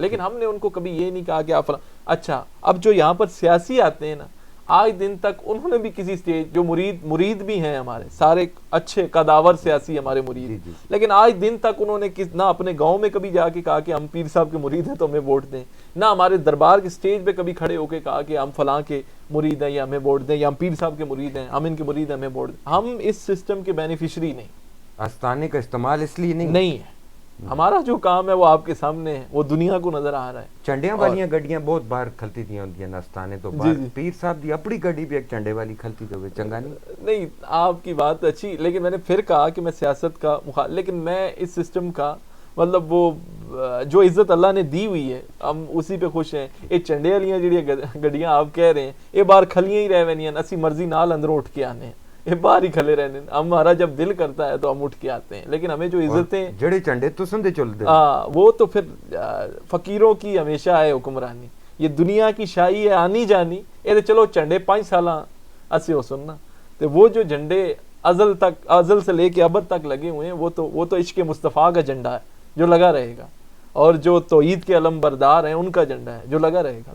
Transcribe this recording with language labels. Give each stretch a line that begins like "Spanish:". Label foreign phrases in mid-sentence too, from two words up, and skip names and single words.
Urdu: لیکن ہم نے ان کو کبھی یہ نہیں کہا کہ آپ. اچھا, اب جو یہاں پر سیاسی آتے ہیں نا, آج دن تک انہوں نے بھی کسی سٹیج, جو مرید بھی ہیں ہمارے سارے اچھے قداور سیاسی ہمارے مرید, لیکن آج دن تک انہوں نے نہ اپنے گاؤں میں کبھی جا کے کہا کہ ہم پیر صاحب کے مرید ہیں تو ہمیں ووٹ دیں, نہ ہمارے دربار کے سٹیج پہ کبھی کھڑے ہو کے کہا کہ ہم فلاں کے مرید ہیں یا ہمیں ووٹ دیں, یا ہم پیر صاحب کے مرید ہیں, ہم ان کے مرید ہیں, ہمیں ووٹ دیں. ہم اس سسٹم کے بینیفیشری نہیں. آستانے کا استعمال اس لیے نہیں ہے. ہمارا جو کام ہے وہ آپ کے سامنے ہے, وہ دنیا کو نظر آ رہا ہے.
Punjabi: چنڈیاں والیاں گڈیاں بہت بار کھلتی دیاں ہوندیاں نستانے تو بعد, پیر صاحب دی اپنی گڈی بھی ایک چنڈے والی کھلتی دے, چنگا نہیں؟
Urdu: آپ کی بات اچھی, لیکن میں نے پھر کہا کہ میں سیاست کا لیکن میں اس سسٹم کا مطلب وہ جو عزت اللہ نے دی ہوئی ہے ہم اسی پہ خوش ہیں.
Punjabi: یہ چنڈے والیاں جڑیاں گڈیاں
Urdu: آپ کہہ رہے ہیں,
Punjabi: یہ باہر کھلیاں ہی رہ وینیاں, اسی مرضی نال اندروں اٹھ کے آنے ہیں, یہ باہر ہی کھلے رہنے.
Urdu: ہمارا جب دل کرتا ہے تو ہم اٹھ کے آتے ہیں, لیکن ہمیں جو عزتیں
Punjabi: جڑے چنڈے تو سندے چلتے,
Urdu: وہ تو پھر فقیروں کی ہمیشہ ہے حکمرانی. یہ دنیا کی شاہی ہے آنی جانی, یہ
Punjabi: چلو چنڈے 5 سالاں اسی ہو سننا,
Urdu: تو وہ جو جھنڈے ازل سے لے کے ابد تک لگے ہوئے ہیں, وہ تو عشق مصطفیٰ کا جھنڈا ہے جو لگا رہے گا, اور جو توحید کے علم بردار ہیں ان کا جھنڈا ہے جو لگا رہے گا.